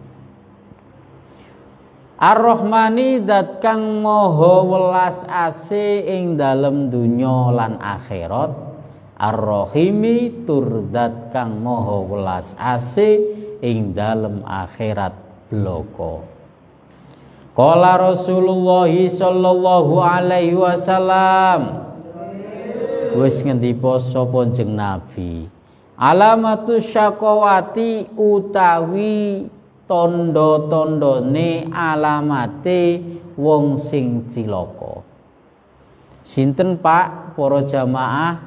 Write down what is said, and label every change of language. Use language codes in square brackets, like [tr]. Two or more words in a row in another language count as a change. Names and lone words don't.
[jv] Ar-Rahmani zat kang maha welas asih ing dalem donya lan akhirat. Ar-Rahimi tur zat kang maha welas asih ing dalem akhirat bloko. [ar] قال رسول الله صلى الله عليه وسلم, [jv] wis ngendipa sapa jeneng Nabi, [ar] علامة الشقاوة [jv] utawi tondo-tondone alamate wong sing cilaka. Sinten Pak para jamaah?